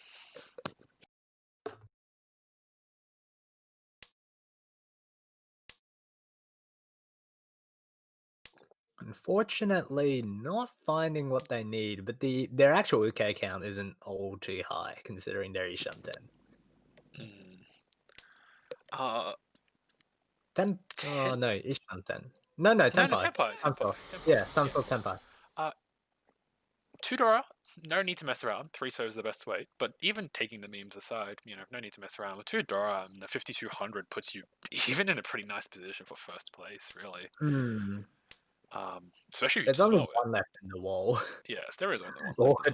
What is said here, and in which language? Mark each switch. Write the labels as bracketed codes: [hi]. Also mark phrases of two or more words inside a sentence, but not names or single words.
[en] Unfortunately, not finding what they need, but their actual UK count isn't all too high considering they're Ishan 10. Mm. Uh, 10 oh 10. no, Ishan 10. No, No, no, Tenpai. Tenpai, Tenpai, Sunsoft. Tenpai. Yeah, Sunsoft Yes. Tenpai. 2 Dora, no need to mess around. 3 is the best weight, but even taking the memes aside, no need to mess around. With 2 Dora, the 5200 puts you even in a pretty nice position for first place, really. Hmm. Especially if you There's only smell it. one left in the wall, Yes, there is only one left in the